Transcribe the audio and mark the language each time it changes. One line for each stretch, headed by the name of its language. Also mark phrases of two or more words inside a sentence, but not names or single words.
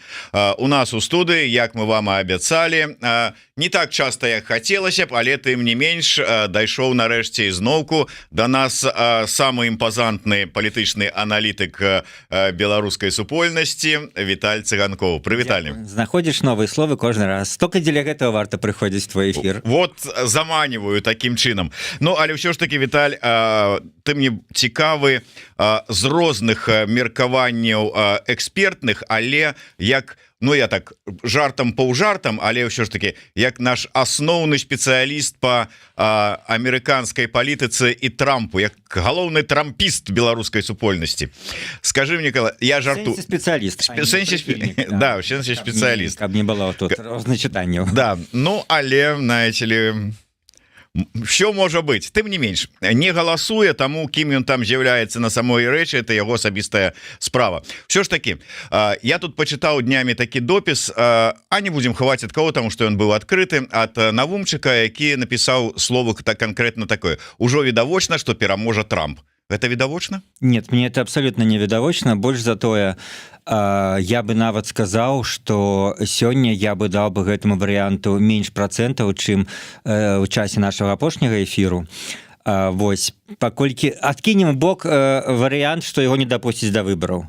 Belarusian: У нас у студыі, як мы вам і абяцалі, не так часто, як хацелася б, але тым не менш дайшоў нарэшце ізноўку да нас самы імпазантны палітычны аналітык беларускай супольнасці Віталь Цыганкоў. Прывіталі. Знаходзіш новыя словы кожны раз. Столько дзеля гэтага варта прыходзіць в твой эфир.
Russian: Вот заманиваю таким чынам.
Belarusian: Ну, але ўсё ж таки, Віталь, ты мне цікавы з розных меркаванняў экспертных, але як, ну я так жартам паўжартам, але ўсё ж таки як наш асноўны спецыяліст по амерыканскай палітыцы і Трампу, як галоўны трампіст беларускай супольнасці.
Russian: Скажи мне, я жарту
Belarusian: спецыяліст, да, спецыяліст, каб не было тут розначытанняў.
Russian: Да, ну але знаете ли,
Belarusian: що можа быць, тым не менш не галасуе, таму кім ён там з'яўляецца на самой рэчы, это яго асабістая справа. Все ж таки я тут пачытаў днямі такі допіс, а не будзем хаваць ад кого, таму што ён быў адкрыты, ад Навумчыка, які напісаў слово так конкретно такое: ужо відавочна, што пераможа Трамп. Гэта відавочна?
Russian: Нет, мне это абсолютно не відавочна.
Belarusian: Больш за тое, я бы нават сказаў, што сёння я бы даў бы гэтаму варыянту менш працэнтаў, чым у часе нашага апошняга эфіру. Вось, паколькі адкінем бок варыянт, што яго не дапусціць да выбараў.